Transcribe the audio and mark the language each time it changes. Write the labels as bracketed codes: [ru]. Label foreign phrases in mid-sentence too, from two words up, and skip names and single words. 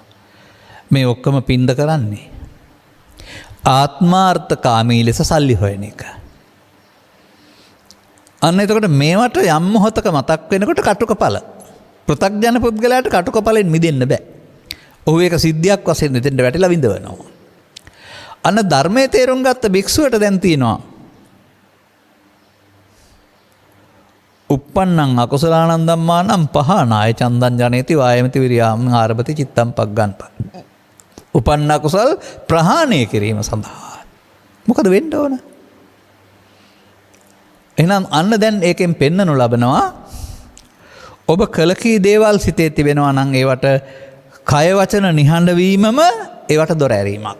[si] මේ ඔක්කොම පින්ද කරන්නේ ආත්මාර්ථකාමී ලෙස සල්ලි හොයන එක. අන්න එතකොට මේවට යම් මොහොතක මතක් වෙනකොට කටුකපල. පෘථග්ජන පුද්ගලයාට කටුකපලෙන් මිදෙන්න බෑ. ඔහු ඒක සිද්ධියක් වශයෙන් දෙතෙන්ට වැටිලා විඳවනවා. අන්න ධර්මයේ තේරුම් ගත්ත භික්ෂුවට දැන් තියෙනවා [pi] uppannං අකුසලානං ධම්මානං පහනාය චන්දං ජනේති වායමති විරියාම් ආරභති චිත්තං පග්ගන්ප. [si] උපන්න අකුසල් ප්‍රහාණය කිරීම සඳහා මොකද වෙන්න ඕන? එහෙනම් අන්න දැන් ඒකෙන් පෙන්නනු ලබනවා ඔබ කළ කී දේවල් සිතේ තිබෙනවා නම් ඒවට කය වචන නිහඬ වීමම ඒවට දොර ඇරීමක්.